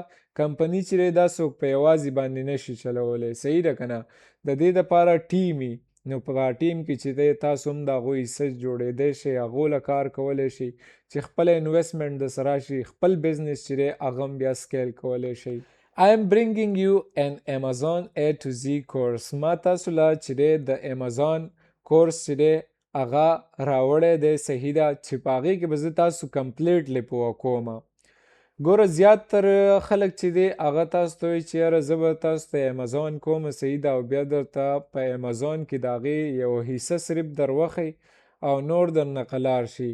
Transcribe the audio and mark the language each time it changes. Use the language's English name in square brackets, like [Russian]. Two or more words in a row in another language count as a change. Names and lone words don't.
[Pashto] کمپنی چې دی دا څوک په یوازې باندې نشي چلولی. صحیح ده که نه؟ د دې دپاره ټیم وي. نو په هغه ټیم کې چې دی تاسو هم د هغوی حصه جوړېدی شئ، هغو له کار کولی شئ چې خپله انویسټمنټ درسره راشي، خپل بزنس چې دی هغه هم بیا سکیل کولی شئ. [English] I am bringing you an Amazon A to Z course. [Pashto] ما تاسو له چې دی د Amazon کورس چې دی هغه راوړی دی. صحیح ده. چې په هغې کې به زه تاسو کمپلیټلی پوه کوم. ګوره زیات تر خلک چې دی هغه تاسو ته وایي چې یاره زه به تاسو ته امیزون کوم. صحیح ده. او بیا درته په امیزون کې د هغې یو حصه صرف در وښي او نور در نه قلار شي.